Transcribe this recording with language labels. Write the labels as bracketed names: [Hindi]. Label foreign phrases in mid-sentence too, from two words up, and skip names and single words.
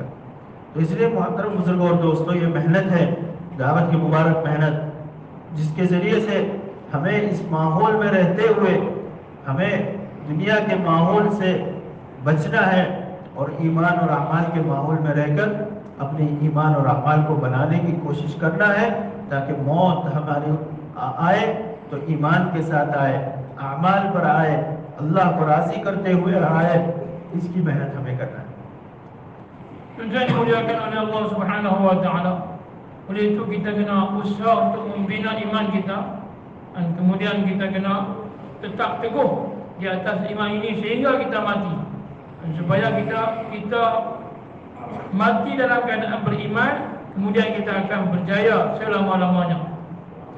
[Hindi] तो इसलिए मोहतरम बुजुर्गों और दोस्तों, ये मेहनत है, दावत की मुबारक मेहनत, जिसके ज़रिए से हमें इस माहौल में रहते हुए हमें दुनिया के माहौल से बचना है और ईमान और अमाल के माहौल में रहकर अपने ईमान और अमाल को बनाने की कोशिश करना है ताकि मौत हमारी आए तो ईमान के साथ आए, अमाल पर आए, अल्लाह को राज़ी करते हुए आए। इसकी मेहनत हमें करना है। [Malay] Tuan-tuan dimuliakan oleh [Arabic] الله سبحانه وتعالى. [Malay] Oleh itu kita kena usaha untuk membina iman kita dan kemudian kita kena tetap teguh di atas iman ini sehingga kita mati. Dan supaya kita mati dalam keadaan beriman, kemudian kita akan berjaya selama-lamanya.